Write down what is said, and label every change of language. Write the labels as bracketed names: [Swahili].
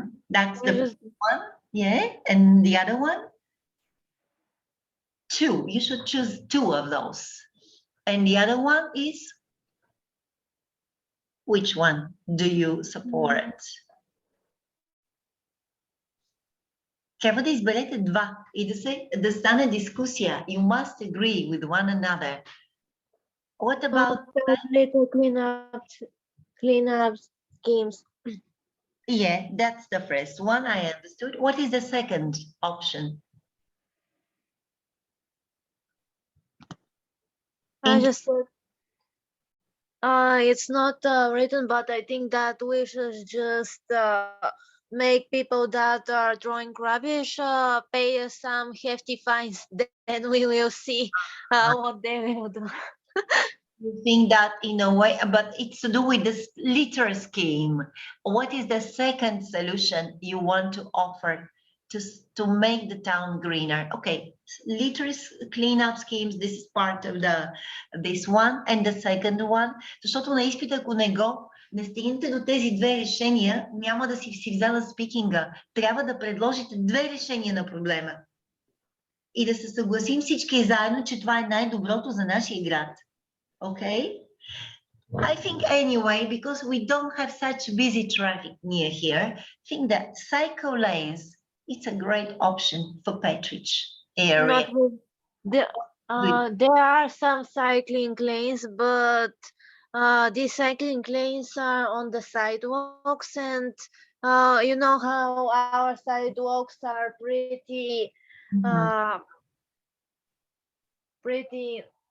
[English] that's the first one. Yeah, and the other one? Two. You should choose two of those. And the other one is? Which one do you support? [Bulgarian] Трябва да изберете два и да стане дискусия. [English] You must agree with one another. What about little cleanup schemes? Yeah, that's the first one. I understood. What is the second option? I just said, it's not written, but I think that we should just make people that are throwing rubbish pay some hefty fines. Then we will see what they will do. You think that in a way, but it's to do with this litter scheme. What is the second solution you want to offer to make the town greener? Okay, litter cleanup schemes, this is part of this one, and the second one, [Bulgarian] защото на изпита, ако не стигнете до тези две решения, няма да си взела спикинга. Трябва да предложите две решения на проблема. И да се съгласим всички заедно, че това е най-доброто за нашия град. [English] Okay, I think anyway, because we don't have such busy traffic near here, I think that cycle lanes, it's a great option for Petrich area. There are some cycling lanes, but these cycling lanes are on the sidewalks, and you know how our sidewalks are pretty, pretty.